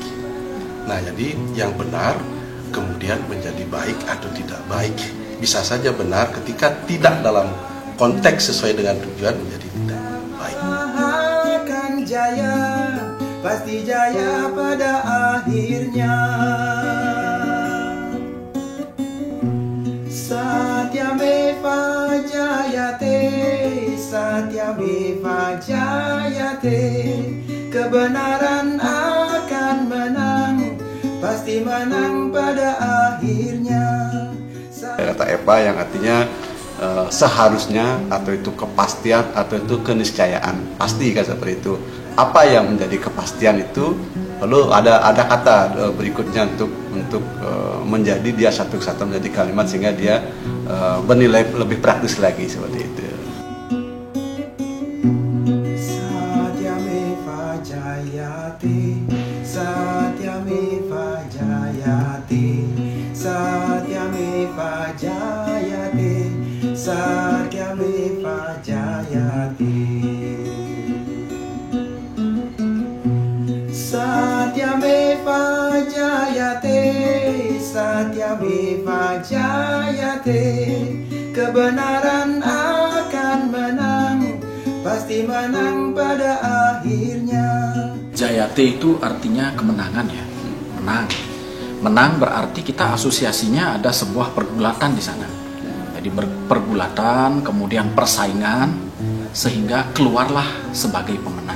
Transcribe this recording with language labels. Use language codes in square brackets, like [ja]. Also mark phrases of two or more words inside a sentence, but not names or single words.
[id] Nah, jadi yang benar kemudian menjadi baik atau tidak baik. Bisa saja benar ketika tidak dalam konteks sesuai dengan tujuan menjadi tidak baik. Akan jaya, pasti jaya pada akhirnya. [sa] Satyameva jayate, satyameva jayate. [id] Kebenaran akan menang, pasti menang pada akhirnya. Kata Eva yang artinya seharusnya, atau itu kepastian, atau itu keniscayaan, pasti kan seperti itu. Apa yang menjadi kepastian itu, lalu ada kata berikutnya untuk menjadi dia satu-satu menjadi kalimat sehingga dia bernilai lebih praktis lagi seperti itu. [sa] Satyameva jayate, satyameva jayate, satyameva jayate, satyameva jayate. Satyameva jayate, satyameva jayate. [id] Kebenaran akan menang, pasti menang pada akhirnya. Jayate itu artinya kemenangan ya, menang. Menang berarti kita asosiasinya ada sebuah pergulatan di sana. Jadi pergulatan, kemudian persaingan, sehingga keluarlah sebagai pemenang.